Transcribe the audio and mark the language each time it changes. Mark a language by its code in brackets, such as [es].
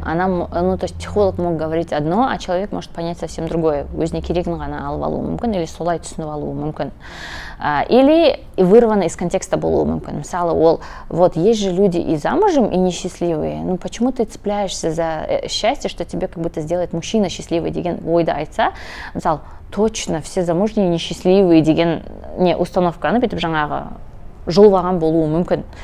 [ru] То есть психолог мог говорить одно, а человек может понять совсем другое. [kk] Өзіне керегін ғана алып алуы мүмкін, или солай түсініп алуы мүмкін. [ru] Или вырвано из контекста [kk] болуы мүмкін. Мысалы, [ru] вот есть же люди и замужем, и несчастливые. Ну, почему ты цепляешься за счастье, что тебе как будто сделает мужчина счастливый [kk] деген ойды айтса, мысалы, [ru] точно все замужние несчастливые [kk] деген не установканы бүйтіп жаңағы жұлып болуы мүмкін.